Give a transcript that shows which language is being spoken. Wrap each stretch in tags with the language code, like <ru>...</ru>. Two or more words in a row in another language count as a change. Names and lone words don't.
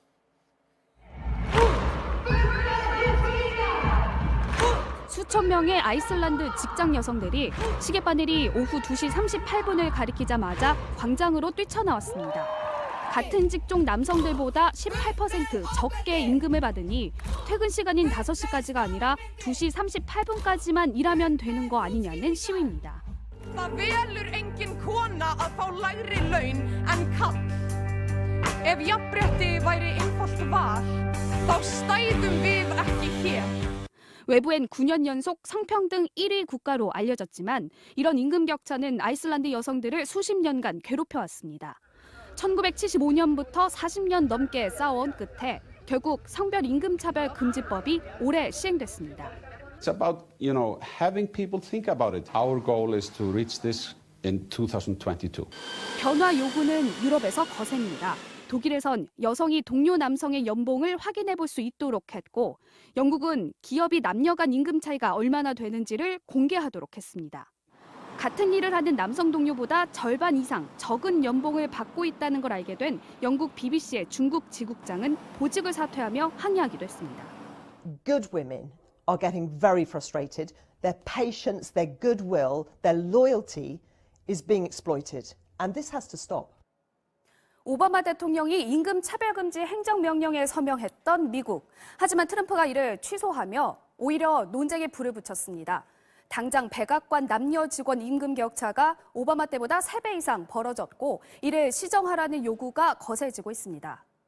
<ko>수천 명의 아이슬란드 직장 여성들이 시계바늘이 오후 2시 38분을 가리키자마자 광장으로 뛰쳐나왔습니다. 같은 직종 남성들보다 18% 적게 임금을 받으니 퇴근 시간인 5시까지가 아니라 2시 38분까지만 일하면 되는 거 아니냐는 시위입니다.</ko> <is>Það velur engin kona að fá lægri laun en karl. Ef jafnrétti væri einfalt val, þá stæðum við ekki hér.</is> <ko>외부엔 9년 연속 성평등 1위 국가로 알려졌지만 이런 임금 격차는 아이슬란드 여성들을 수십 년간 괴롭혀왔습니다. 1975년부터 40년 넘게 싸워온 끝에 결국 성별 임금 차별 금지법이 올해 시행됐습니다.</ko> <en>It's about, having people think about it. Our goal is to reach this in 2022.</en> <ko>변화 요구는 유럽에서 거셉니다. 독일에선 여성이 동료 남성의 연봉을 확인해 볼 수 있도록 했고, 영국은 기업이 남녀 간 임금 차이가 얼마나 되는지를 공개하도록 했습니다. 같은 일을 하는 남성 동료보다 절반 이상 적은 연봉을 받고 있다는 걸 알게 된 영국 BBC의 중국 지국장은 보직을 사퇴하며 항의하기도 했습니다.</ko> <en>Good women are getting very frustrated. Their patience, their goodwill, their loyalty is being exploited. And this has to stop.</en> <ko>오바마 대통령이 임금 차별금지 행정명령에 서명했던 미국. 하지만 트럼프가 이를 취소하며 오히려 논쟁에 불을 붙였습니다. 당장 백악관 남녀 직원 임금 격차가 오바마 때보다 3배 이상 벌어졌고 이를 시정하라는 요구가 거세지고 있습니다.</ko>